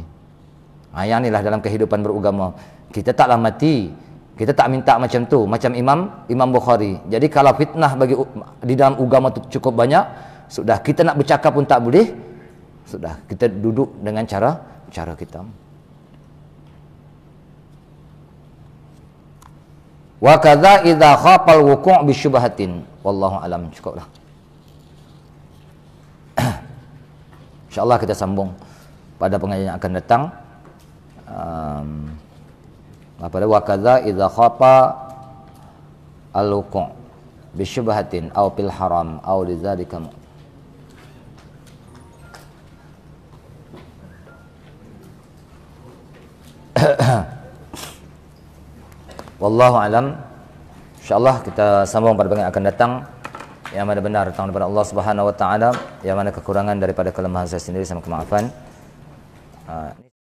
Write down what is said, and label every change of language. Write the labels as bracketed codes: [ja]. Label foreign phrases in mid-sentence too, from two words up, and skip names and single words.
[ms] Yang inilah dalam kehidupan beragama. Kita taklah mati. Kita tak minta macam tu, macam Imam Bukhari. Jadi kalau fitnah di dalam agama tu cukup banyak, sudah kita nak bercakap pun tak boleh. Sudah kita duduk dengan cara kita. [ar] وكذا إذا خاف الوقوع بشبهة. والله أعلم. [ms] Cukuplah. InsyaAllah kita sambung pada pengajian yang akan datang. [ar] Pada وكذا إذا خاف الوقوع بشبهة أو في الحرام أو لذلك. والله أعلم. [ms] InsyaAllah kita sambung pada pengajian yang akan datang. Yang mana benar datang daripada Allah [ar] سبحانه وتعالى, [ms] yang mana kekurangan daripada kelemahan saya sendiri sama kemaafan.